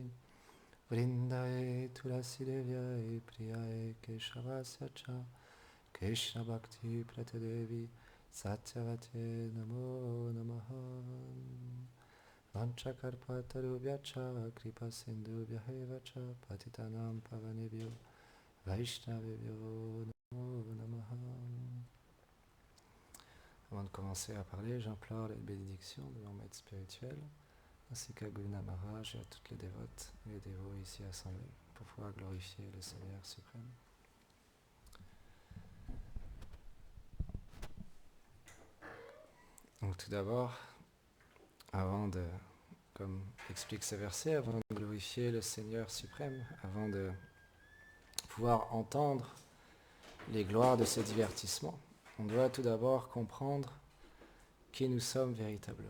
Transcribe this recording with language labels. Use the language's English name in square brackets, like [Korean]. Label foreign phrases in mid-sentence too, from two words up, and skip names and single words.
[Sanskrit] वृन्दायै तुलसी देव्यै प्रियायै केशवस्य च कृष्ण भक्ति प्रदादेवि सत्यवते नमो नमः. वाञ्छाकल्पतरुभ्यश्च कृपा सिन्धुभ्य एव च पतितानां पावनेभ्यो वैष्णवेभ्यो नमो नमः. [French] Avant de commencer à parler, j'implore les bénédictions de mon maître spirituel, ainsi qu'à Guna Maharaj et à toutes les dévotes et les dévots ici assemblés, pour pouvoir glorifier le Seigneur suprême. Donc tout d'abord, avant de, comme explique ce verset, avant de glorifier le Seigneur suprême, avant de pouvoir entendre les gloires de ce divertissement, on doit tout d'abord comprendre qui nous sommes véritablement.